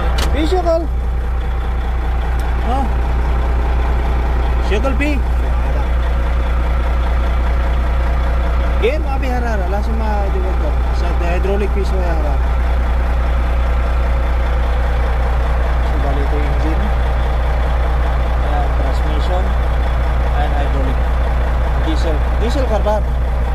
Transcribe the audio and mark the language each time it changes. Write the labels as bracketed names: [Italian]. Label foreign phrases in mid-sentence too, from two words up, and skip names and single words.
[Arabic] ايه شغل؟ ها؟ شغل بيه؟ game ما في حرارة لازم ما يتوقف hydraulic فيه شوية حرارة so [Filipino] bali ito yung [English] engine and transmission and hydraulic diesel carburetor